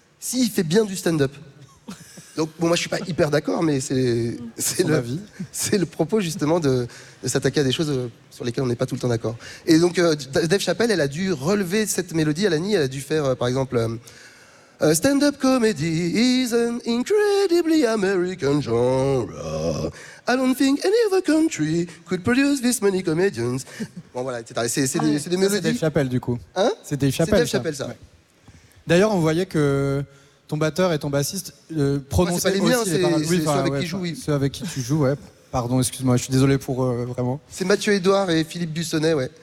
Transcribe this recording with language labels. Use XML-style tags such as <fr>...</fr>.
<fr>Si, il fait bien du stand-up. Donc, bon, moi, je ne suis pas hyper d'accord, mais c'est le propos, justement, de s'attaquer à des choses sur lesquelles on n'est pas tout le temps d'accord. Et donc, Dave Chappelle, elle a dû relever cette mélodie. Alani, elle a dû faire, par exemple, «</fr> <en>Stand-up comedy is an incredibly American genre. I don't think any other country could produce this many comedians. »</en> <fr>Bon, voilà, etc. C'est des mélodies. C'est Dave Chappelle, du coup. Hein? C'est Dave Chappelle, c'est Dave Chappelle, ça. D'ailleurs, on voyait que ton batteur et ton bassiste prononçaient aussi... C'est pas les miens, c'est, oui, c'est ceux avec qui jouent, oui. Ceux avec qui tu joues, ouais. Pardon, excuse-moi, je suis désolé pour eux, vraiment. C'est Mathieu Edouard et Philippe Bussonnet, ouais.</fr>